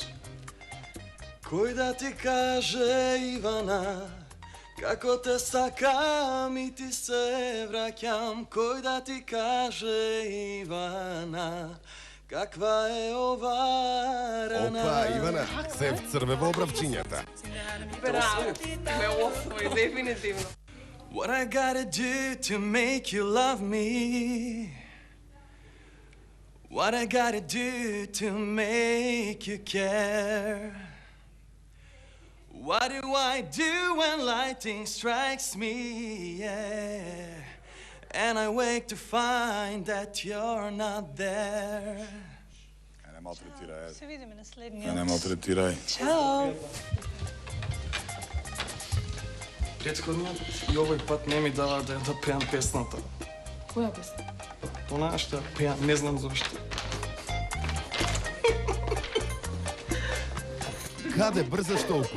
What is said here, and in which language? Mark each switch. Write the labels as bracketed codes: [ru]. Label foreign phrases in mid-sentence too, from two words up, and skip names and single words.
[mk] Кој да ти каже, Ивана, како те сакам и ти се враќам, кој да ти каже, Ивана, каква е ова рана. Опа, Ивана, се вцрвева обравчињата. Браво, ме освои, дефинитивно. [en] What I gotta do to make you love me? What I gotta do to make you care? What do I do when lightning strikes me, yeah? And I wake to find that you're not there. [mk] Не малтретирај. Се видиме на следниот. Не малтретирај. Чао. Претходниот и овој пат не ми дава да пеам песната. Која песна? Она што пеам, не знам зошто. Каде брзаш толку?